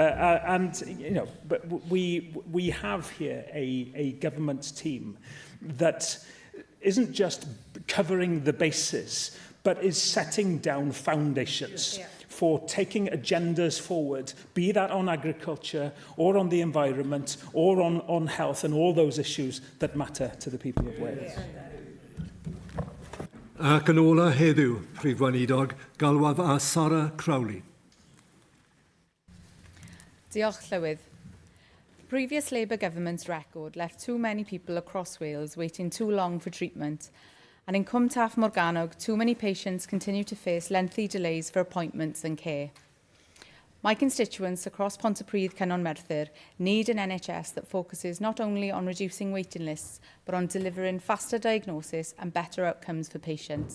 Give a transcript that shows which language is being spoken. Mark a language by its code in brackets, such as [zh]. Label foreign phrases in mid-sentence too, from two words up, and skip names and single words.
[en] And you know, but we have here a government team that isn't just covering the bases, but is setting down foundations for taking agendas forward, be that on agriculture or on the environment or on health and all those issues that matter to the people of Wales. [cy] Ac yn ola heddiw, Prif Weinidog, galwaf a Sarah Crowley. Diolch, Llywydd. [en] Previous Labour government's record left too many people across Wales waiting too long for treatment, and in Cwm Taf Morgannwg, too many patients continue to face lengthy delays for appointments and care. My constituents across Pontypridd, Cynon Merthyr need an NHS that focuses not only on reducing waiting lists, but on delivering faster diagnosis and better outcomes for patients.